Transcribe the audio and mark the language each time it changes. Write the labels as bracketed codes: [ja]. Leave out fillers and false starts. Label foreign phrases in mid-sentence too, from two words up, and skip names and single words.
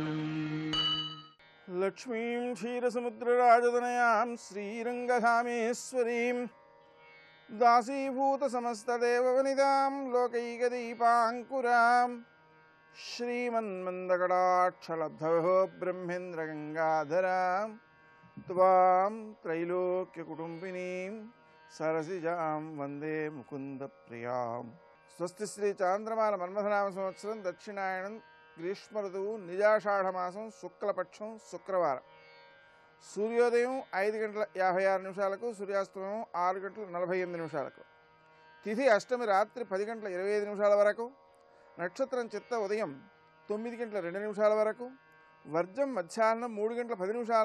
[sa] लक्ष्मीं क्षीरसमुद्रराजतनयां श्रीरङ्गधामेश्वरीं दासीभूतसमस्तदेववनितां लोकैकदीपाङ्कुरां श्रीमन्मन्दकटाक्षलब्धवो ब्रह्मेन्द्रगङ्गाधरां त्वां त्रैलोक्यकुटुम्बिनीं सरसिजां वन्दे मुकुन्दप्रियां। [te] స్వస్తి శ్రీ చాంద్రమాన మన్మథనామ సంవత్సరం దక్షిణాయనం గ్రీష్మ ఋతువు నిజాషాఢమాసం శుక్లపక్షం శుక్రవారం సూర్యోదయం 5:56 సూర్యాస్తమయం 6:48 తిథి అష్టమి రాత్రి 10:25 వరకు నక్షత్రం చిత్త ఉదయం 9:02 వరకు వర్జం మధ్యాహ్నం 3:10